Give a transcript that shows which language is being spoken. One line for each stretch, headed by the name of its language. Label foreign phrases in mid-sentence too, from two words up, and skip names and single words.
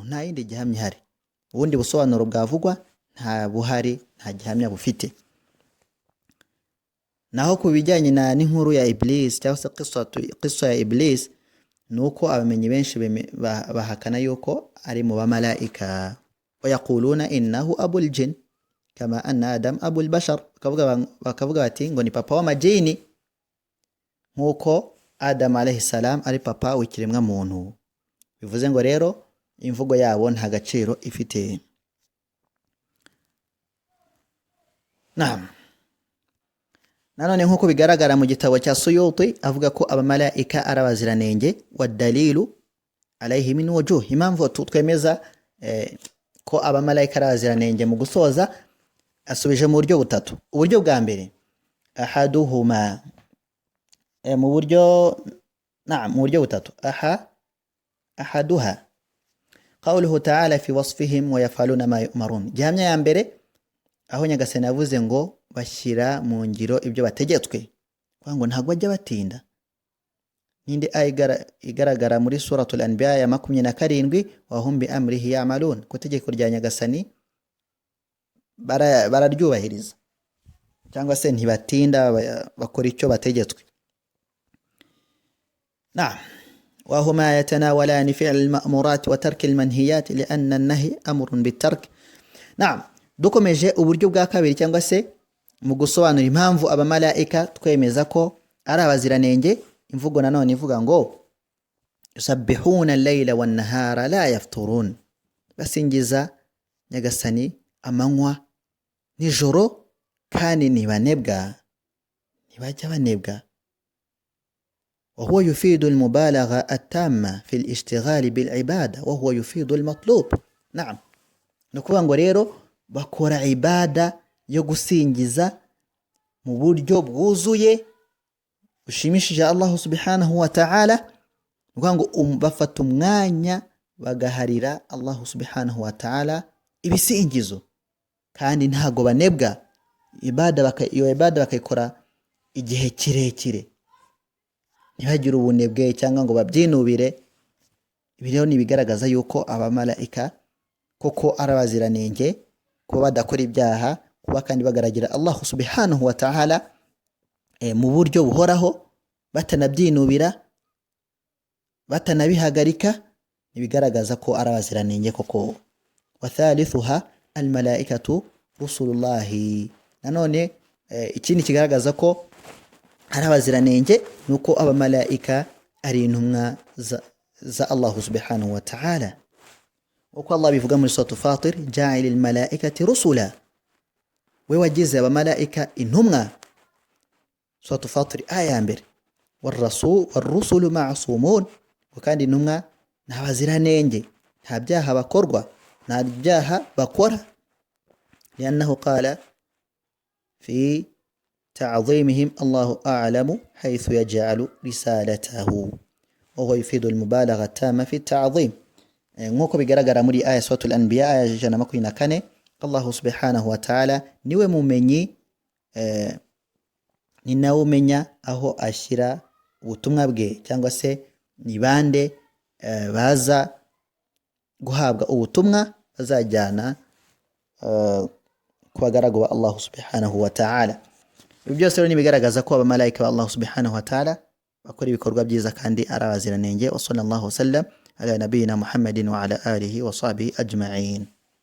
Kinyarwanda: Nta yindi gihamya ihari. Ubundi busobanuro bwavugwa nta buhari, nta gihamya bufite. Naho ku bijyanye n'inkuru ya Iblis cyangwa se qissa ya Iblis, nuko abamenyi benshi bahakana yuko ari mu bamarayika.
Arabic: ويقولون إنه أبو الجن كما أن آدم أبو البشر,
Kinyarwanda: bakavuga bati ngo ni papa w'amajini nkuko Adam
Arabic: عليه السلام
Kinyarwanda: ari papa w'ikiremwa muntu. Bivuze ngo rero imvugo yabo nta gaciro ifite. Naam. Nanone nkuko bigaragara mu gitabo cya Suyuti avuga ko abamarayika ari abaziranenge,
Arabic: والدليل عليه من وجوه.
Kinyarwanda: Impamvu twemeza ko abamarayika ari abaziranenge mu gusoza, asubije mu buryo butatu. Uburyo bwa mbere ahaduhuma, mu buryo mu buryo butatu.
Arabic: Ahaduha قوله تعالى في وصفهم ويفعلون ما يؤمرون.
Kinyarwanda: Gihamya ya mbere aho Nyagasani yavuze ngo bashyira mu ngiro ibyo bategetswe, kwa ngo ntabwo bajya batinda. Nindi igaragara muri suratul Anbiya ya 27,
Arabic: وهم بأمره يعملون,
Kinyarwanda: ko tegeko rya Nyagasani bararyubahiriza cyangwa se ntibatinda, bakora icyo bategetswe.
Arabic: نعم. وهما يتناولان فعل المأمورات وترك المنهيات لأن النهي أمر بالترك. نعم.
Kinyarwanda: dukomeje uburyo bwa kabiri cyangwa se mu gusobanura impamvu abamarayika twemeza ko ari abaziranenge, imvugo nanone ivuga ngo
Arabic: يسبحون الليل والنهار لا يفترون,
Kinyarwanda: basingiza Nyagasani amanywa nijoro kandi ntibanebwa, ntibajya banebwa.
Arabic: وهو يفيد المبالغة التامة في الاشتغال بالعبادة وهو يفيد المطلوب. نعم.
Kinyarwanda: nukuvuga ngo rero bakora ibada yo gusingiza mu buryo bwuzuye bushimishije
Arabic: الله سبحانه وتعالى.
Kinyarwanda: nukuvuga ngo bafata umwanya bagaharira
Arabic: الله سبحانه وتعالى
Kinyarwanda: ibisingizo, kandi ntago banebwa. Iyo ibada bakayikora igihe kirekire, ntibagire ubunebwe cyangwa ngo babyinubire. Ibi rero nibigaragaza yuko abamarayika koko ari abaziranenge, kuba badakora ibyaha, kuba kandi bagaragira
Arabic: الله سبحانه وتعالى
Kinyarwanda: mu buryo buhoraho, batanabyinubira, batanabihagarika, nibigaragaza ko ari abaziranenge koko.
Arabic: والثالثة الملائكة رسل الله.
Kinyarwanda: Nanone ikindi kigaragaza ko ari abaziranenge nuko abamarayika ari intumwa za
Arabic: الله سبحانه وتعالى.
Kinyarwanda: uko Allah bivuga muri suratu Fatir,
Arabic: جاعل الملائكة رسلا,
Kinyarwanda: we wagize abamarayika intumwa. Suratu Fatir aya ya mbere,
Arabic: والرسل معصومون,
Kinyarwanda: kandi intumwa n'abaziranenge, nta byaha bakorwa, nta byaha bakora.
Arabic: لأنه قال في تعظيمهم الله أعلم حيث يجعل رسالته وهو يفيد المبالغة التامة في التعظيم.
Kinyarwanda: nk'uko bigaragara muri aya suratul anbiya aya 124
Arabic: الله سبحانه وتعالى
Kinyarwanda: niwe mumenyi ni nawe umenya aho ashyira ubutumwa bwe cyangwa se ni bande baza guhabwa ubutumwa bazajyana ku bagaragu ba
Arabic: الله سبحانه وتعالى.
Kinyarwanda: Ibi byose rero nibigaragaza ko abamarayika ba
Arabic: الله سبحانه وتعالى
Kinyarwanda: bakora ibikorwa byiza kandi ari abaziranenge.
Arabic: وصلى الله وسلم على نبينا محمد وعلى آله وصحبه أجمعين.